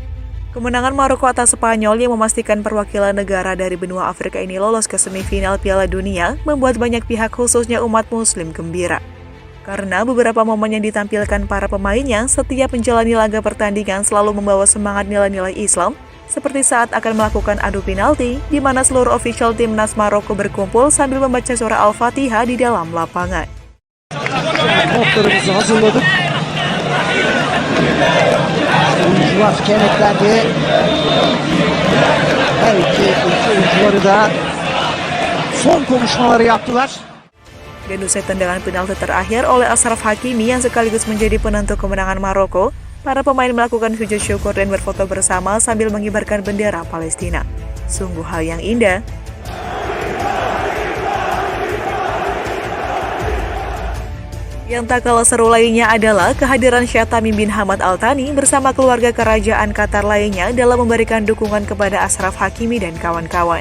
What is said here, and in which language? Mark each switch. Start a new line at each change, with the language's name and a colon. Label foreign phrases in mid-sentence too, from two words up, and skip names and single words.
Indonesian: Kemenangan Maroko atas Spanyol yang memastikan perwakilan negara dari benua Afrika ini lolos ke semifinal Piala Dunia membuat banyak pihak khususnya umat muslim gembira. Karena beberapa momen yang ditampilkan para pemainnya setiap menjalani laga pertandingan selalu membawa semangat nilai-nilai Islam, seperti saat akan melakukan adu penalti, di mana seluruh ofisial timnas Maroko berkumpul sambil membaca surah Al-Fatihah di dalam lapangan.
Turkish: Notlarımızı hazırladık. Oyuncular kenetlendi. Her iki oyuncuları da son konuşmaları yaptılar.
Indonesian: Dan usai tendangan penalti terakhir oleh Achraf Hakimi yang sekaligus menjadi penentu kemenangan Maroko, para pemain melakukan sujud syukur dan berfoto bersama sambil mengibarkan bendera Palestina. Sungguh hal yang indah. Yang tak kalah seru lainnya adalah kehadiran Syekh Tamim bin Hamad Al Thani bersama keluarga kerajaan Qatar lainnya dalam memberikan dukungan kepada Achraf Hakimi dan kawan-kawan.